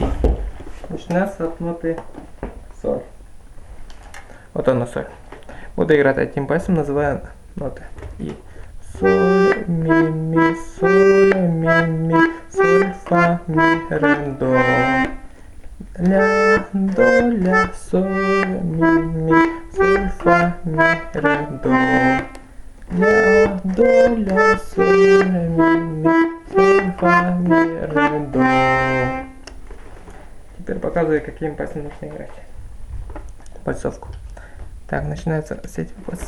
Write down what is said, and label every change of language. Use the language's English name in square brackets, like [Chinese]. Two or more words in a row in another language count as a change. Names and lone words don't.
[Russian] Начинается от ноты соль. Вот она соль. Буду играть одним пальцем, называя ноты. И соль, ми, соль, ми, соль, фа, ми, ре, до. Ля, до, ля, соль, ми, соль, фа, ми, ре, до. Ля, до, ля, соль, ми, соль, фа, ми, ре, до. Теперь показываю, каким пальцем нужно играть. Пальцовку. Так, начинается с этих пальцев.